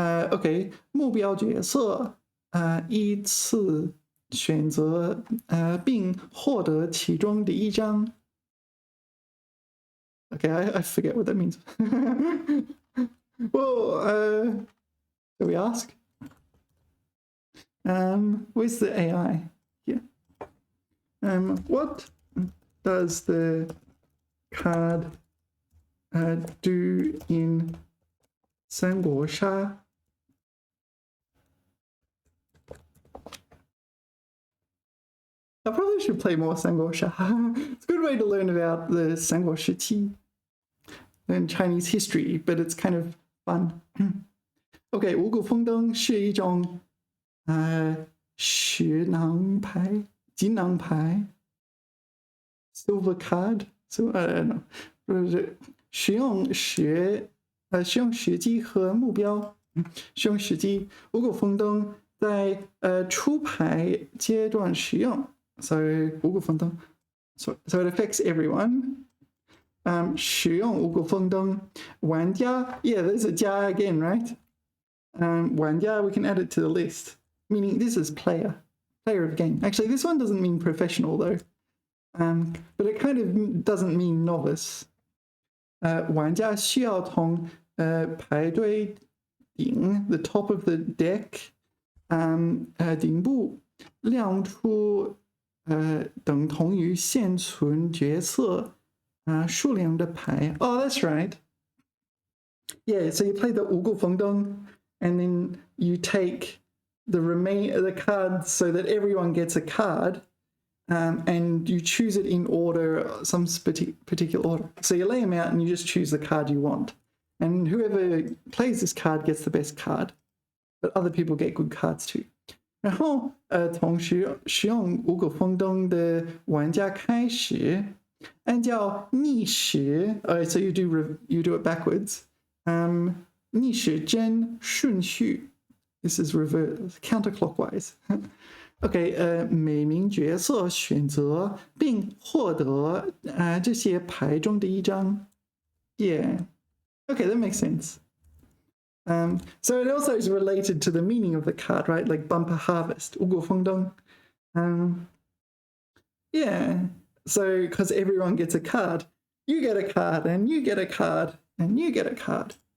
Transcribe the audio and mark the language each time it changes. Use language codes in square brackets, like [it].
[zh] OK， 目标角色依次选择并获得其中的一张。 [en] Okay, I forget what that means. Well, shall we ask? Where's the AI? Here. What does the card do in 三国杀? I probably should play more 三国杀. It's a good way to learn about the 三国时期, learn Chinese history, but it's kind of fun. Okay, [zh] 五谷丰登是一种学囊牌、金囊牌 [en] silver card. So I don't know. [zh] 使用时机和目标，使用时机。五谷丰登在出牌阶段使用。 [en] So 五谷丰登 so it affects everyone. [zh] 使用五谷丰登玩家 [en] yeah, there's a 加 again, right? 玩家 we can add it to the list, meaning this is player of game. Actually, this one doesn't mean professional though, but it kind of doesn't mean novice. [zh] 玩家需要从排队顶 [en] the top of the deck [zh] 顶部亮出等同于现存角色数量的牌 [en] Oh, that's right. Yeah, so you play the 五谷丰登 and then you take the cards so that everyone gets a card, and you choose it in order, some particular order. So you lay them out and you just choose the card you want. And whoever plays this card gets the best card, but other people get good cards too. [zh] 然后从使用五谷丰登的玩家开始，按照逆时 [en] so you do it backwards. [zh] 逆时针顺序 [en] This is reverse counterclockwise. [zh] OK, 每名角色选择并获得这些牌中的一张 [en] Yeah. Okay, that makes sense. So it also is related to the meaning of the card, right? Like bumper harvest, 五谷丰登. Yeah, so because everyone gets a card, you get a card, and you get a card, and you get a card.